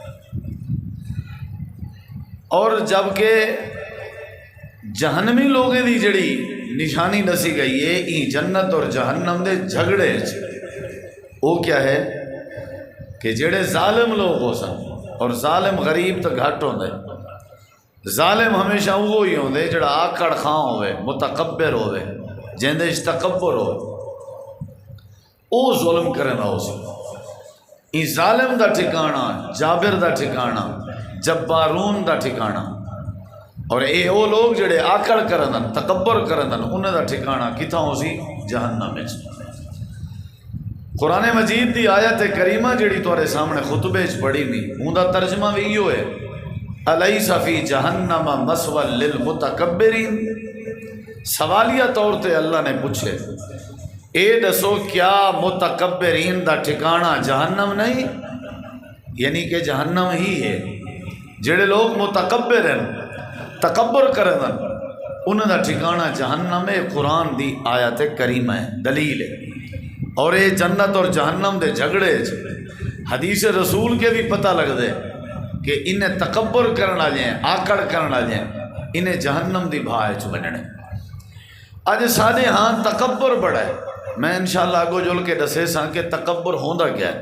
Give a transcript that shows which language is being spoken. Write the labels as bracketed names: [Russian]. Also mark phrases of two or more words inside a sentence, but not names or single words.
[Punjabi] اور جبکہ جہنمی لوگیں دی جڑی نشانی دسی گئی ہے این جنت اور جہنم دے جھگڑے، وہ کیا ہے کہ جڑے ظالم لوگ ہو سن، اور ظالم غریب تو گھٹ ہوندے، ظالم ہمیشہ وہی ہوندے جڑا آکڑ خاں ہوئے، متکبر ہوئے، جندے تکبر ہوئے، او ظلم کرنا ہو سی۔ این ظالم دا ٹھکانہ، جابر دا ٹھکانہ، جبارون دا ٹھکانہ، اور اے او لوگ جڑے آکڑ کرن، تکبر کرن، انہاں دا ٹھکانہ کتھاں ہو سی؟ جہنم وچ۔ قرآن مجید دی آیت کریمہ جڑی تورے سامنے خطبے چ پڑھی نہیں، اون دا ترجمہ بھی ایو ہے، [Arabic] الیس فی جہنم مثوی للمتکبرین۔ [Punjabi] سوالیہ طور تے اللہ نے پوچھے، اے دسو کیا متکبرین دا ٹھکانہ جہنم نہیں؟ یعنی کہ جہنم ہی ہے۔ جڑے لوگ متکبر ہیں، تکبر کرن، انہاں دا ٹھکانہ جہنم ہے۔ قرآن دی آیت کریمہ ہے، دلیل ہے۔ اور یہ جنت اور جہنم دے جھگڑے حدیث رسول کے بھی پتہ لگ دے کہ انہیں تکبر کرنا جائیں، آکڑ کرنا جائیں، انہیں جہنم دی بھائے چ بننے۔ اج سارے ہاں تکبر بڑا ہے، میں انشاءاللہ آگو جل کے دسے ساں کہ تکبر ہوندا کیا ہے۔